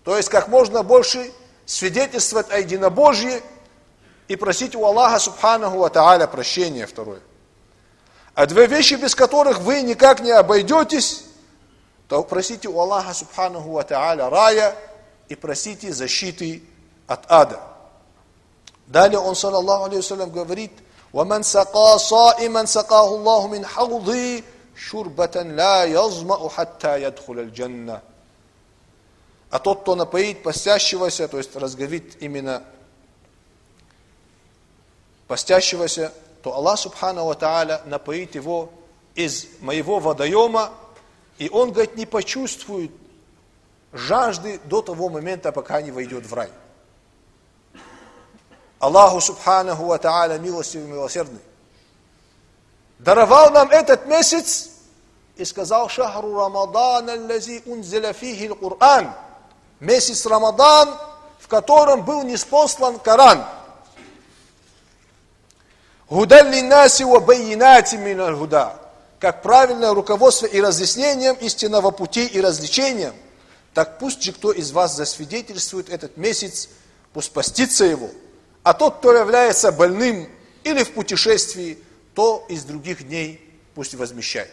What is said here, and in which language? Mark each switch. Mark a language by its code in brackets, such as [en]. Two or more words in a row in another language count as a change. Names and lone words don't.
[ru] То есть как можно больше свидетельствовать о единобожии и просить у Аллаха [ar] سبحانه وتعالى [ru] прощения. Второе. А две вещи, без которых вы никак не обойдетесь, то просите у Аллаха [ar] سبحانه وتعالى [ru] рая и просите защиты от ада. Далее он, [ar] صلى الله عليه وسلم, говорит: وَمَنْ سَقَى صَائِمًا سَقَاهُ اللَّهُ مِنْ حَوْضِي شُرْبَةً لَا يَظْمَأُ حَتَّى يَدْخُلَ الْجَنَّةِ. [ru] А тот, кто напоит постящегося, то есть разговит именно постящегося, то Аллах [ar] سبحانه وتعالى [ru] напоит его из моего водоема, и он, говорит, не почувствует жажды до того момента, пока не войдет в рай. [ar] الله سبحانه وتعالى [ru] милостивый и милосердный даровал нам этот месяц и сказал: [ar] «شهر رمضان الذي أنزل فيه القرآن». [ru] Месяц Рамадан, в котором был ниспослан Коран. [ar] «هدى للناس وبينات من الهدى». [ru] Как правильное руководство и разъяснением истинного пути и развлечением, так пусть же кто из вас засвидетельствует этот месяц, пусть постится его. А тот, кто является больным или в путешествии, то из других дней пусть возмещает.